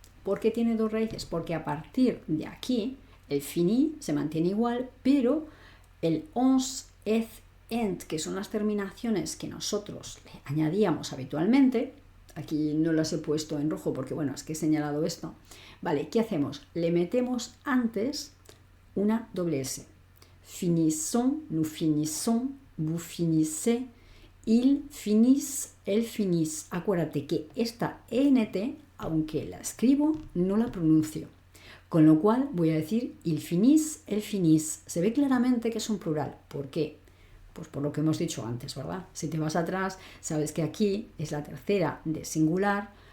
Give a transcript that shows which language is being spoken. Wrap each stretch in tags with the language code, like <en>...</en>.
<es>¿Por qué tiene dos raíces? Porque a partir de aquí el fini se mantiene igual, pero el ons, et, ent, que son las terminaciones que nosotros le añadíamos habitualmente, aquí no las he puesto en rojo porque, bueno, es que he señalado esto. Vale, ¿qué hacemos? Le metemos antes una doble S.</es> <fr>Finissons, nous finissons, vous finissez, ils finissent, elles finissent.</fr> <es>Acuérdate que esta ENT, aunque la escribo, no la pronuncio. Con lo cual voy a decir</es> <fr>il finissent, elles finissent.</fr> <es>Se ve claramente que es un plural. ¿Por qué? Pues por lo que hemos dicho antes, ¿verdad? Si te vas atrás, sabes que aquí es la tercera de singular.</es>